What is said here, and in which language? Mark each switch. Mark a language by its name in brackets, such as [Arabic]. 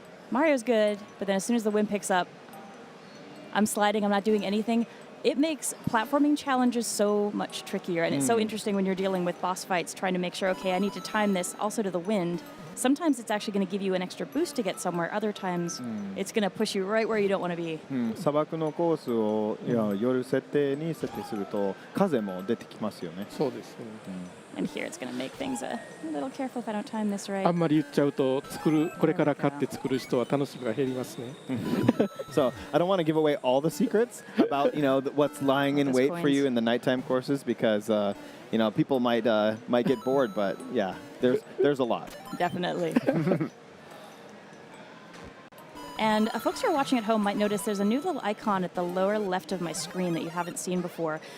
[English] Mario's good, but then as soon as the wind picks up, I'm sliding. I'm not doing anything. It makes platforming challenges so much trickier, and it's so interesting when you're dealing with boss fights, trying to make sure, okay, I need to time this also to the wind. Sometimes it's actually going to give you an extra boost to get somewhere. Other times, it's going to push you right where you don't want to be. [Japanese] 砂漠のコースを夜設定に設定すると風も出てきますよね。そうですね。 [English] And here it's going to make things a little careful if I don't time this right. [Japanese] あんまり言っちゃうとこれから買って作る人は楽しみが減りますね。 [English] So I don't want to give away all the secrets about what's lying in Those wait for coins. you in the nighttime courses because people might get bored, but yeah, there's a lot. Definitely. And folks who are watching at home might notice there's a new little icon at the lower left of my screen that you haven't seen before.